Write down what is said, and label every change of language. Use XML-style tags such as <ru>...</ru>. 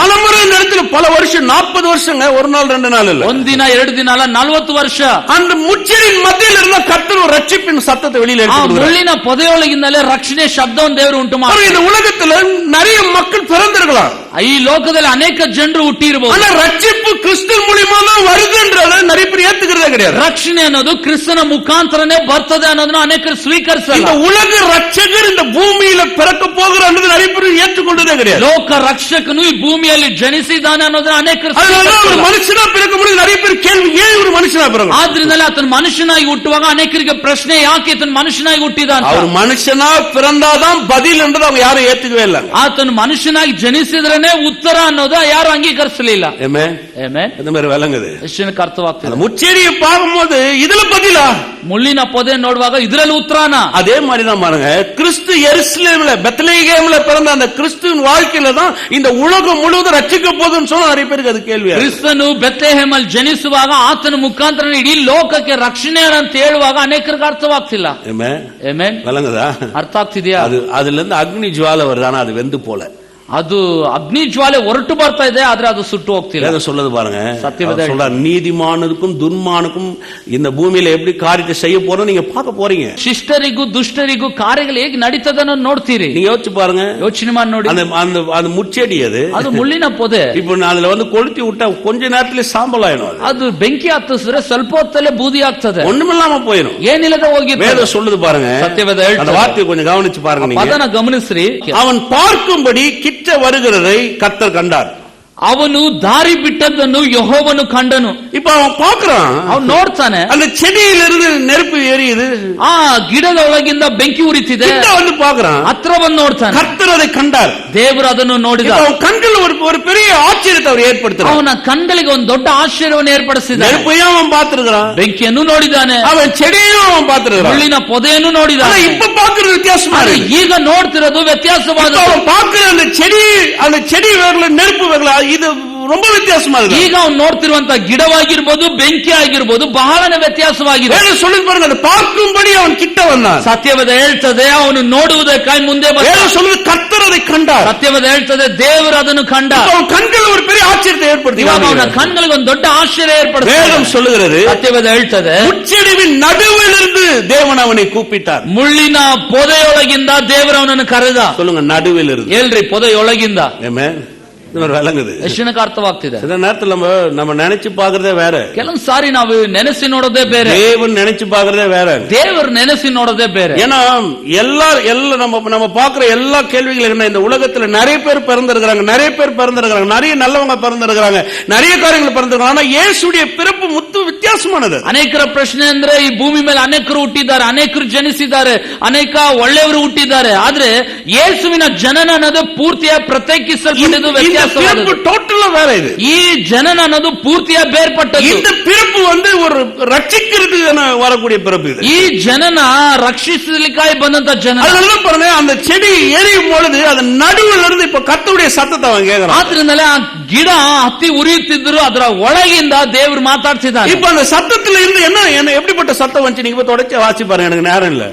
<ta>பலமுறை இந்த இடத்துல பல வருஷம் 40 வருஷங்க, ஒரு நாள் 2 நாள் இல்ல,</ta> <kn>ಒಂದಿನ 2 ದಿನ ಅಲ್ಲ, 40 ವರ್ಷ</kn> <ta>அந்த முச்செடியின் மத்தியில் இருந்த கர்த்தர் ஒரு ரட்சிப்பின் சத்தத்தை வெளியில எடுத்து</ta> <kn>ಮುಳ್ಳಿನ ಪೊದೆಯೊಳಗಿಂದಲೇ ರಕ್ಷಣೆ ಶಬ್ದವನ್ನು ದೇವರು ಉಂಟು ಮಾಡಿ.</kn> <ta>இந்த உலகத்துல நிறைய மக்கள் பிறந்திருக்கலாம்.</ta> <kn>ಈ ಲೋಕದಲ್ಲಿ ಅನೇಕ ಜನರು ಹುಟ್ಟಿರಬಹುದು.</kn> <ta>ஆனா ரட்சிப்பு கிறிஸ்து மூலமா தான் வருதுன்றத நிறைய பேர் ஏத்துக்கிறதே கிடையாது.</ta> <kn>ರಕ್ಷಣೆ ಅನ್ನೋದು ಕ್ರಿಸ್ತನ ಮುಖಾಂತರನೇ ಬರ್ತದೆ ಅನ್ನೋದನ್ನ ಅನೇಕರು ಸ್ವೀಕರಿಸಲ್ಲ.</kn> <ta>இந்த உலக ரட்சகர் இந்த பூமியில பிறக்க போகிறார் ಅನ್ನೋದು நிறைய பேர் ஏற்றுக்கொண்டதே கிடையாது.</ta> <kn>ಲೋಕ ರಕ್ಷಕನು ಈ ಭೂಮಿಯಲ್ಲಿ ಜನಿಸಿದ್ದಾನೆ ಅನ್ನೋದನ್ನ ಅನೇಕರು</kn> <ta>ஒரு மனுஷனா பிறக்க முடியும். நிறைய பேர் ಕೇಳ್ವಿ, ஏன் ஒரு ಮನುಷ್ಯனா பிறகு?</ta> <kn>ಆದ್ರಿಂದಲೇ ಆತನ ಮನುಷ್ಯನಾಗಿ ಹುಟ್ಟುವಾಗ ಅನೇಕರಿಗೆ ಪ್ರಶ್ನೆ, ಯಾಕೆ ಆತನ ಮನುಷ್ಯನಾಗಿ ಹುಟ್ಟಿದ ಅಂತ.</kn> <ta>அவர் மனுஷனா பிறந்தாதான் பதில் என்றது அவங்க யாரும் ஏத்துக்கவே ಇಲ್ಲ.</ta> <kn>ಆತನ ಮನುಷ್ಯನಾಗಿ ಜನಿಸಿದ್ರೇನೆ ಉತ್ತರ ಅನ್ನೋದು ಯಾರು ಅಂಗೀಕರಿಸಲಿಲ್ಲ.</kn> <ta>இந்த மாதிரி விளங்குது.</ta> <kn>ಎಷ್ಟಕ್ಕೆ ಅರ್ಥವಾಗ್ತದೆ.</kn> <ta>முச்செடியை பார்க்கும்போது இதுல பதிலா,</ta> <kn>ಮುಳ್ಳಿನ ಪೊದೆ ನೋಡುವಾಗ ಇದರಲ್ಲಿ ಉತ್ತರಾನ.</kn> <ta>அதே மாதிரி தான் பாருங்க, கிறிஸ்து எருசலேம்ல பெத்லகேம்ல பிறந்த அந்த கிறிஸ்துவின் வாழ்க்கையில தான் இந்த உலகம் முழுவதும் ரட்சிக்க போகுதுன்னு சொன்னா நிறைய பேருக்கு அது கேள்வி.</ta> <kn>ಕ್ರಿಸ್ತನು ಬೆತ್ಲೆಹೇಮಲ್ಲಿ ಜನಿಸುವಾಗ ಆತನ ಮುಖಾಂತರ ಇಡೀ ಲೋಕಕ್ಕೆ ರಕ್ಷಣೆ ಅಂತ ಹೇಳುವಾಗ ಅನೇಕರಿಗೆ ಅರ್ಥವಾಗ್ತಿಲ್ಲ.</kn> <ta>விளங்குதா?</ta> <kn>ಅರ್ಥ ಆಗ್ತಿದ್ಯಾ?</kn> <ta>அதுல இருந்து அக்னி ஜுவாலை வருது, ஆனா அது வெந்து போல.</ta> <kn>ಅದು ಅಗ್ನಿ ಜ್ವಾಲೆ ಹೊರಟು ಬರ್ತಾ ಇದೆ, ಆದ್ರೆ ಅದು ಸುಟ್ಟು ಹೋಗ್ತಿಲ್ಲ.</kn> <ta>சொல்லுது பாருங்க, சத்தியவேத சொல்றார், நீதிமானுக்கும் துன்மானுக்கும் இந்த பூமியில எப்படி காரியத்தை செய்ய போறோம் நீங்க பார்க்க போறீங்க.</ta> <kn>ಶಿಷ್ಟರಿಗೂ ದುಷ್ಟರಿಗೂ ಕಾರ್ಯಗಳು ಹೇಗೆ ನಡೀತದ ಅನ್ನೋದು ನೋಡ್ತೀರಿ.</kn> <ta>நீங்க யோசிச்சு பாருங்க,</ta> <kn>ಯೋಚನೆ ಮಾಡಿ ನೋಡಿ.</kn> <ta>அந்த முச்செடி அது</ta> <kn>ಮುಳ್ಳಿನ ಪೊದೆ.</kn> <ta>இப்போ அதுல கொளுத்தி விட்டா கொஞ்ச நேரத்துல சாம்பல் ஆயிடும்.</ta> <kn>ಅದು ಬೆಂಕಿ ಹತ್ತಿಸಿದ್ರೆ ಸ್ವಲ್ಪ ಹೊತ್ತಲ್ಲೇ ಬೂದಿ ಆಗ್ತದೆ,</kn> <ta>ஒண்ணுமில்லாம போயிடும்,</ta> <kn>ಏನಿಲ್ಲದ ಹೋಗಿ.</kn> <ta>வேதம் சொல்லுது பாருங்க,</ta> <kn>ಸತ್ಯವೇದ</kn> <ta>அந்த வார்த்தையை கொஞ்சம் கவனிச்சு பாருங்க.</ta> <kn>ಪದನ ಗಮನಿಸ್ರಿ.</kn> <ta>அவன் பார்க்கும்படி வருகிறதை கர்த்தர் கண்டார்.</ta> <kn>ಅವನು ದಾರಿ ಬಿಟ್ಟದ್ದನ್ನು ಯೆಹೋವನು ಕಂಡನು.</kn> <ta>இப்ப அவன் பார்க்கறான்,</ta> <kn>ಅವನು ನೋಡ್ತಾನೆ,</kn> <ta>அந்த செடியிலிருந்து நெருப்பு எரியுது,</ta> <kn>ಆ ಗಿಡದ ಒಳಗಿಂದ ಬೆಂಕಿ ಉರಿತಿದೆ.</kn> <ta>வந்து பார்க்கறான்,</ta> <kn>ಹತ್ರ ಬಂದು ನೋಡ್ತಾನೆ.</kn> <ta>கர்த்தர் அதை கண்டார்,</ta> <kn>ದೇವರು ಅದನ್ನು ನೋಡಿದ.</kn> <ta>அவன் கண்களில் ஒரு பெரிய ஆச்சரியத்தை அவர் ஏற்படுத்தினார்.</ta> <kn>ಅವನ ಕಣ್ಗಳಿಗೆ ಒಂದು ದೊಡ್ಡ ಆಶ್ಚರ್ಯವನ್ನು ಏರ್ಪಡಿಸಿದ.</kn> <ta>நெருப்பையும் அவன் பார்த்திருக்கிறான்,</ta> <kn>ಬೆಂಕಿಯನ್ನು ನೋಡಿದ್ದಾನೆ,</kn> <ta>அவன் செடியும் அவன் பார்த்திருக்கான்,</ta> <kn>ಮುಳ್ಳಿನ ಪೊದೆಯನ್ನು ನೋಡಿದ.</kn> <ta>இப்ப பாக்குறது வித்தியாசமா இருக்கு.</ta> <kn>ಈಗ ನೋಡ್ತಿರೋದು ವ್ಯತ್ಯಾಸವಾದ.</kn> <ta>அவன் பாக்குற அந்த செடி வேர்ல நெருப்பு வேர்ல இது ரொம்ப வித்தியாசமா இருக்கு.</ta> <kn>ಈಗ ಅವನು ನೋಡ್ತಿರುವಂತ ಗಿಡವಾಗಿರ್ಬೋದು, ಬೆಂಕಿ ಆಗಿರ್ಬೋದು, ಬಹಳನೇ ವ್ಯತ್ಯಾಸವಾಗಿದೆ.</kn> <ta>சொல்லி பாருங்க, அதை பார்க்கும்படி அவன் கிட்ட வந்தான்.</ta> <kn>ಸತ್ಯವೇದ ಹೇಳ್ತದೆ ಅವನು ನೋಡುವುದಕ್ಕಾಗಿ ಮುಂದೆ ಬಂದ.</kn> <ta>சொல்லுது கர்த்தர் அதை கண்டார்.</ta> <kn>ಸತ್ಯವೇದ ಹೇಳ್ತದೆ ದೇವರು ಅದನ್ನು ಕಂಡ.</kn> <ta>அவன் கண்கள் ஒரு பெரிய ஆச்சரியத்தை ஏற்படுத்தி,</ta> <kn>ಇವಾಗ ಅವನ ಕಣ್ಗಳಿಗೆ ಒಂದು ದೊಡ್ಡ ಆಶ್ಚರ್ಯ ಏರ್ಪಡುತ್ತೆ.</kn> <ta>வேதம் சொல்லுகிறது,</ta> <kn>ಸತ್ಯವೇದ ಹೇಳ್ತದೆ</kn> <ta>முட்செடியின் நடுவிலிருந்து தேவன் அவனை கூப்பிட்டார்.</ta> <kn>ಮುಳ್ಳಿನ ಪೊದೆಯೊಳಗಿಂದ ದೇವರು ಅವನನ್ನು ಕರೆದ.</kn> <ta>சொல்லுங்க, நடுவிலிருந்து.</ta> <kn>ಹೇಳ್ರಿ, ಪೊದೆಯೊಳಗಿಂದ.</kn> <ta>ஆமென். விளங்குது.</ta> <kn>ಎಷ್ಟು ಜನಕ್ಕೆ ಅರ್ಥವಾಗ್ತಿದೆ?</kn> <ta>சில நேரத்துல நம்ம நினைச்சு பாக்குறதே வேற.</ta> <kn>ಕೆಲವೊಂದು ಸಾರಿ ನಾವು ನೆನೆಸಿ ನೋಡೋದೇ ಬೇರೆ,</kn> <ta>தேவன் நினைச்சு பாக்குறதே வேற.</ta> <kn>ದೇವರು ನೆನೆಸಿ ನೋಡೋದೇ ಬೇರೆ.</kn> <ta>ஏன்னா எல்லா நம்ம பாக்குற எல்லா கேள்விகளும் என்ன, இந்த உலகத்துல நிறைய பேர் பிறந்திருக்கிறாங்க, நிறைய நல்லவங்க பிறந்திருக்கிறாங்க, நிறைய காரியங்கள் பிறந்திருக்காங்க. ஆனா இயேசுடைய பிறப்பு முத்து வித்தியாசமானது.</ta> <kn>ಅನೇಕರ ಪ್ರಶ್ನೆ ಅಂದ್ರೆ ಈ ಭೂಮಿ ಮೇಲೆ ಅನೇಕರು ಹುಟ್ಟಿದ್ದಾರೆ, ಅನೇಕರು ಜನಿಸಿದ್ದಾರೆ, ಅನೇಕ ಒಳ್ಳೆಯವರು ಹುಟ್ಟಿದ್ದಾರೆ. ಆದ್ರೆ ಯೇಸುವಿನ ಜನನ ಅನ್ನೋದು ಪೂರ್ತಿಯಾಗಿ ಪ್ರತ್ಯೇಕಿಸಲ್ಪಟ್ಟಿದ್ದು, ವ್ಯತ್ಯಾಸವಾದದ್ದು.</kn> <ta>ಟೋಟಲ್ வேற. இது</ta> <kn>ಈ ಜನನ ಅನ್ನೋದು ಪೂರ್ತಿಯಾಗಿ ಬೇರ್ಪಟ್ಟದ್ದು.</kn> <ta>இந்த பிறப்பு வந்து ஒரு ரட்சிக்கிறதுக்கு வரக்கூடிய பிறப்பு இது.</ta> <kn>ಈ ಜನನ ರಕ್ಷಿಸಲಿಕ್ಕಾಗಿ ಬಂದಂತ ಜನ.</kn> <ta>அதெல்லாம் பாருங்க, அந்த செடி எரியும் பொழுது அது நடுவுல இருந்து இப்ப கர்த்தருடைய சத்தத்தை அவன் கேக்குறான்.</ta> <kn>ಆದ್ರಿಂದಲೇ ಆ ಗಿಡ ಹತ್ತಿ ಉರಿಯುತ್ತಿದ್ರು, ಅದರ ಒಳಗಿಂದ ದೇವರು ಮಾತಾಡ್ತಿದ್ದಾನೆ.</kn> <ta>இப்ப அந்த சத்தத்துல இருந்து என்ன எப்படிப்பட்ட சத்தம் வந்துச்சு, நீங்க இப்ப தொடர்ச்சி வாசி பாருங்க, எனக்கு நேரம் இல்ல.</ta>